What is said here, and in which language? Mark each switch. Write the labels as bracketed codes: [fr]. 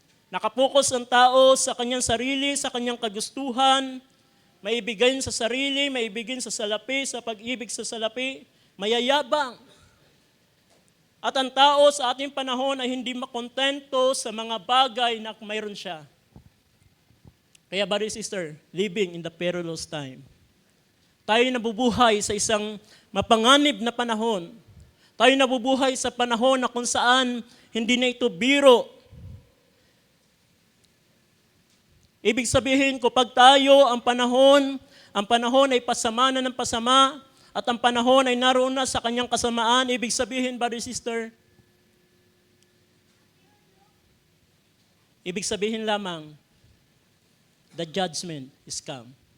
[tl] Nakapokus ang tao sa kanyang sarili, sa kanyang kagustuhan, maibigin sa sarili, maibigin sa salapi, sa pag-ibig sa salapi, mayayabang. At ang tao sa ating panahon ay hindi makontento sa mga bagay na mayroon siya. [en] Kaya brother sister, living in the perilous time. [tl] Tayo nabubuhay sa isang mapanganib na panahon. Tayo nabubuhay sa panahon na kung saan hindi na ito biro. Ibig sabihin, kapag tayo ang panahon ay pasama na ng pasama, at ang panahon ay naroon na sa kanyang kasamaan, ibig sabihin, brother sister, ibig sabihin lamang, [en] the judgment is come.